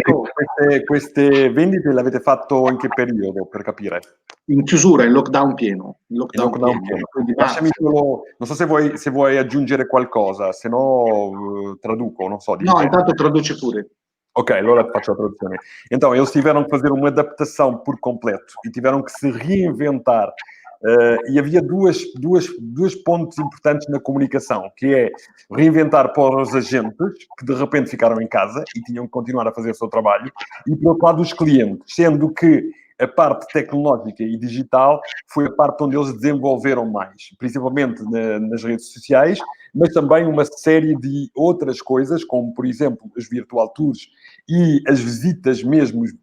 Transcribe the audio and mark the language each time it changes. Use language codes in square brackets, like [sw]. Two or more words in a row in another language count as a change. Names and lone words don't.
[it] queste vendite le avete fatto in che periodo, per capire? In chiusura, in lockdown pieno. Quindi lasciami solo, non so se vuoi aggiungere qualcosa, se no traduco, non so. No, intanto traduce pure. Ok, allora faccio a traduzione. [pt] Então, eles tiveram que fazer uma adaptação por completo e tiveram que se reinventar. E havia dois pontos importantes na comunicação, que é reinventar para os agentes, que de repente ficaram em casa e tinham que continuar a fazer o seu trabalho, e por outro lado os clientes, sendo que a parte tecnológica e digital foi a parte onde eles desenvolveram mais, principalmente nas redes sociais, mas também uma série de outras coisas, como, por exemplo, os [en] virtual tours [pt] e as visitas mesmo